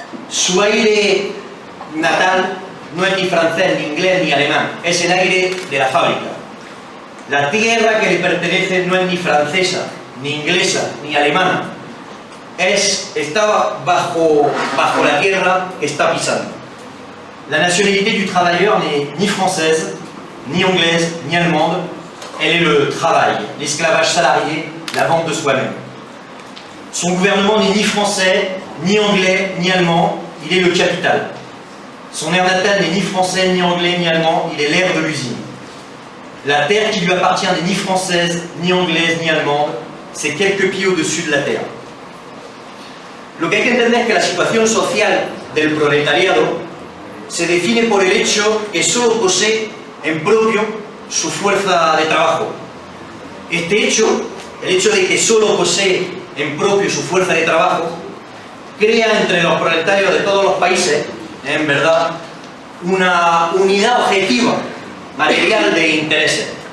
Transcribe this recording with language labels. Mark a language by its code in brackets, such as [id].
[es] Su aire natal no es ni francés, ni inglés, ni alemán, es el aire de la fábrica. La tierra que le pertenece no es ni francesa, ni inglesa, ni alemana, está bajo la tierra que está pisando. [fr] La nationalité du travailleur n'est ni française, ni anglaise, ni allemande. Elle est le travail, l'esclavage salarié, la vente de soi-même. Son gouvernement n'est ni français, ni anglais, ni allemand. Il est le capital. Son aire natale n'est ni français, ni anglais, ni allemand. Il est l'aire de l'usine. La terre qui lui appartient n'est ni française, ni anglaise, ni allemande. C'est quelques pieds au-dessus de la terre. [es] Lo que hay que entender es que la situación social del proletariado se define por el hecho que solo posee en propio su fuerza de trabajo. Este hecho, el hecho de que solo posee en propio su fuerza de trabajo, crea entre los proletarios de todos los países, en verdad, una unidad objetiva, material de intereses.